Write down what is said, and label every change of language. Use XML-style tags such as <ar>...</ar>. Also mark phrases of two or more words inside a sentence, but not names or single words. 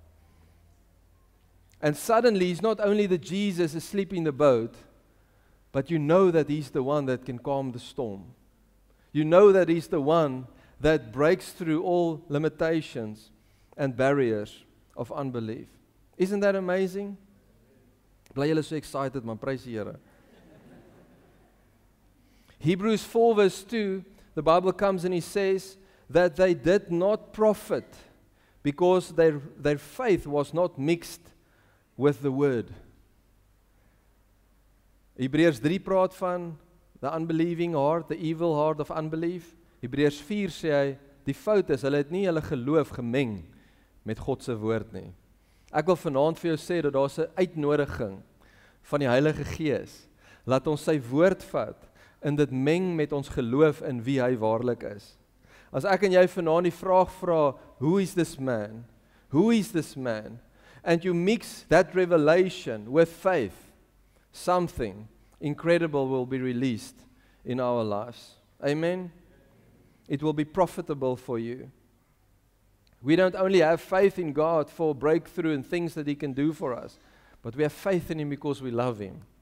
<en>And suddenly, He's not only the Jesus asleep in the boat, but you know that He's the one that can calm the storm. You know that He's the one that breaks through all limitations and barriers of unbelief. Isn't that amazing?</en> <af>Bly julle so excited, man. Prys die Here.</af> <en>Hebrews 4 verse 2, the Bible comes and He says that they did not profit because their faith was not mixed with the word.</en> <af>Hebreërs 3 praat van</af> <en>the unbelieving heart, the evil heart of unbelief.</en> <af>Hebreërs 4 sê hy, die fout is, hulle het nie hulle geloof gemeng met God se woord nie. Ek wil vanaand vir jou sê dat daar 'n uitnodiging van die Heilige Gees. Laat ons sy woord vat en dit meng met ons geloof in wie hy waarlik is. As ek en jy vanaand die vraag vra,</af> <en>who is this man? Who is this man? And you mix that revelation with faith, something incredible will be released in our lives. Amen? It will be profitable for you. We don't only have faith in God for breakthrough and things that He can do for us, but we have faith in Him because we love Him.</en>